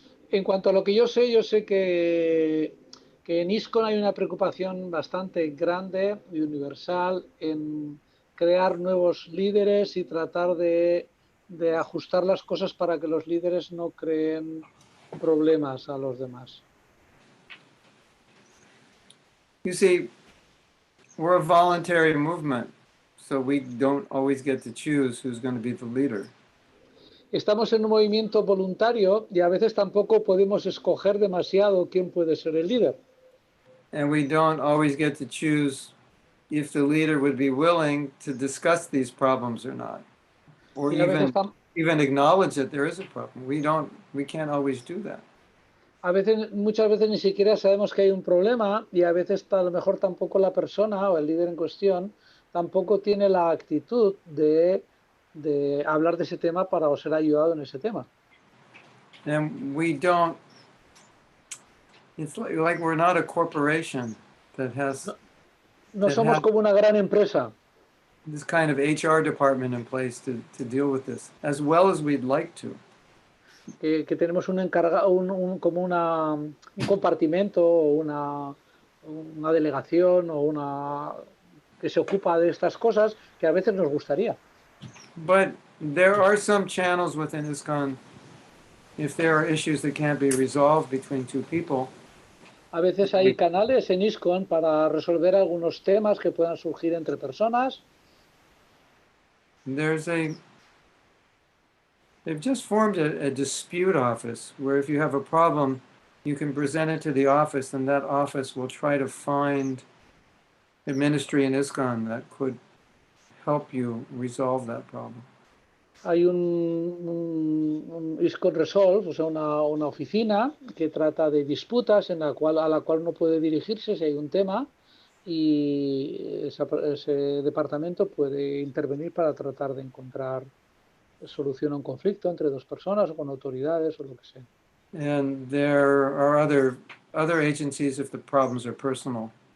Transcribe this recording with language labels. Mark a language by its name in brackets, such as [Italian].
[Spanish] En cuanto a lo que yo sé que en ISKCON hay una preocupación bastante grande y universal en crear nuevos líderes y tratar de ajustar las cosas para que los líderes no creen problemas a los demás. [English] You see, we're a voluntary movement, so we don't always get to choose who's going to be the leader. [Spanish] Estamos en un movimiento voluntario y a veces tampoco podemos escoger demasiado quién puede ser el líder. [English] And we don't always get to choose if the leader would be willing to discuss these problems or not, or even acknowledge that there is a problem. We can't always do that. [Spanish] Muchas veces ni siquiera sabemos que hay un problema y a veces a lo mejor tampoco la persona o el líder en cuestión tampoco tiene la actitud de hablar de ese tema para ser ayudado en ese tema. [English] And we don't, it's like we're not a corporation that has [Spanish] No somos como una gran empresa [English] this kind of HR department in place to deal with this as well as we'd like to. [Spanish] que tenemos un encargado, como un compartimento o una delegación o una que se ocupa de estas cosas que a veces nos gustaría. [English] But there are some channels within ISKCON, if there are issues that can't be resolved between two people. [Spanish] A veces hay canales en ISKCON para resolver algunos temas que puedan surgir entre personas. [English] They've just formed a dispute office where if you have a problem, you can present it to the office, and that office will try to find a ministry in ISKCON that could help you resolve that problem. [Spanish] Hay un ISKCON Resolve, o sea, una oficina que trata de disputas a la cual uno puede dirigirse si hay un tema, y ese departamento puede intervenir para tratar de encontrar solución a un conflicto entre dos personas o con autoridades o lo que sea. [English] And there are other agencies if the problems are personal.